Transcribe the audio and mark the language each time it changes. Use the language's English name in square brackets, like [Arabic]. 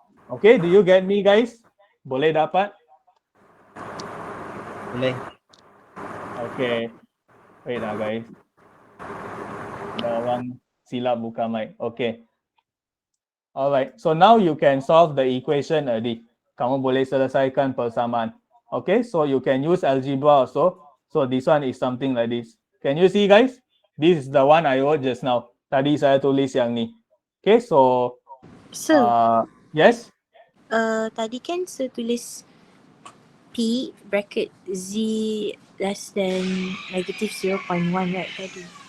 [English] Okay, do you get me, guys? [Malay] Boleh dapat? Boleh. [English] Okay. Wait lah, guys. [Malay] Ada orang silap buka mic. [English] Okay. Alright. So now you can solve the equation already. [Malay] Kamu boleh selesaikan persamaan. [English] Okay. So you can use algebra also. So this one is something like this. Can you see, guys? This is the one I wrote just now. [Malay] Tadi saya tulis yang ni. Okay. So [English] Sir, yes. [Malay] tadi kan Sir tulis P bracket Z less than negative 0.1, right, tadi?